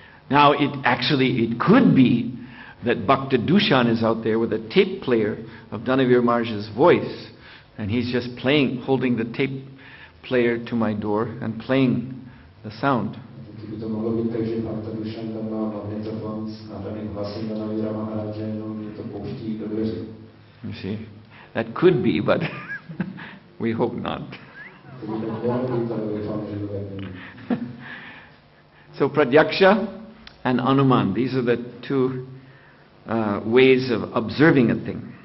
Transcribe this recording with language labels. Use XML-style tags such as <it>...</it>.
<en>Now it could be that Bhakta Dushan is out there with a tape player of Danavir Maharaj's voice, and he's just holding the tape player to my door and playing the sound.</en> <cs>by to mohlo být tak, že pak ta duša tam má magnetofon s nahraným hlasem a navíra Maharaj, že jenom mě to pouští do dveře.</cs> <en>You see, that could be, but we hope not.</en> <cs>To by tak mohlo být, ale doufám, že to tak není.</cs> <en>So Pratyaksha and Anuman, these are the two ways of observing a thing.</en>